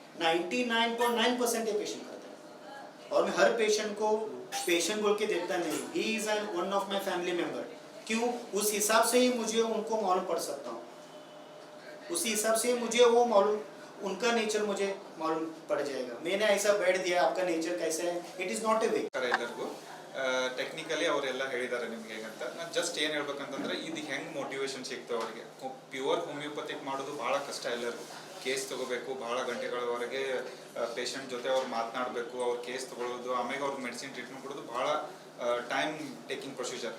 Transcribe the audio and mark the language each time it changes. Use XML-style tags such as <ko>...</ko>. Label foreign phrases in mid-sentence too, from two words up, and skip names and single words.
<hi>99.9% ये पेशेंट करते हैं, और मैं हर पेशेंट को पेशेंट बोल के देखता नहीं,</hi> <en>he is an one of my family member.</en> <hi>क्यों? उस हिसाब से ही मुझे उनको मालूम पड़ सकता हूँ, उसी हिसाब से मुझे वो मालूम, उनका नेचर मुझे मालूम पड़ जाएगा। मैंने ऐसा बैठ दिया, आपका नेचर कैसा है,</hi> <en>it is not a way.</en> <kn>ಎಲ್ಲರಿಗೂ ಟೆಕ್ನಿಕಲಿ ಅವರೆಲ್ಲ ಹೇಳಿದ್ದಾರೆ ನಿಮಗೆ ಅಂತ ನಾನು ಜಸ್ಟ್ ಏನು ಹೇಳ್ಬೇಕಂತಂದ್ರೆ ಇದು ಹೆಂಗೆ ಮೋಟಿವೇಶನ್ ಸಿಗ್ತವೆ ಅವರಿಗೆ.</kn> <en>pure homeopathic</en> <kn>ಮಾಡೋದು ಭಾಳ ಕಷ್ಟ. ಎಲ್ಲರಿಗೂ ಕೇಸ್ ತೊಗೋಬೇಕು, ಭಾಳ ಗಂಟೆಗಳವರೆಗೆ ಪೇಷಂಟ್ ಜೊತೆ ಅವ್ರು ಮಾತನಾಡಬೇಕು, ಅವ್ರ ಕೇಸ್ ತೊಗೊಳ್ಳೋದು, ಆಮೇಲೆ ಅವ್ರಿಗೆ</kn> <en>medicine treatment</en> <kn>ಕೊಡೋದು ಭಾಳ</kn> <en>time taking procedure.</en>